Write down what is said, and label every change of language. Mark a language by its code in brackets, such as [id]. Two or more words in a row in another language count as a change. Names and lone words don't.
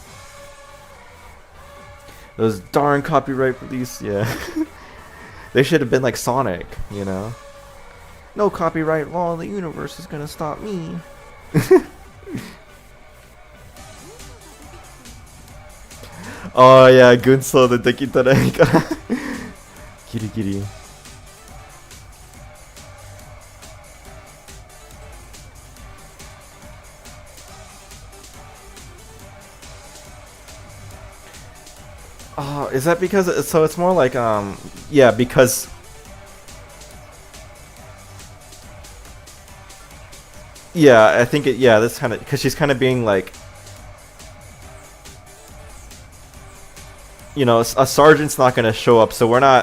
[en] Those darn copyright police, yeah. They should have been like Sonic, you know? No copyright law in the universe is gonna stop me. Oh yeah, Gunso the Dekitarai. [ja] Giri giri. [en] Oh, is that because so it's more like yeah, because yeah, I think yeah, this kind of because she's kind of being like, you know, a sergeant's not gonna show up, so we're not.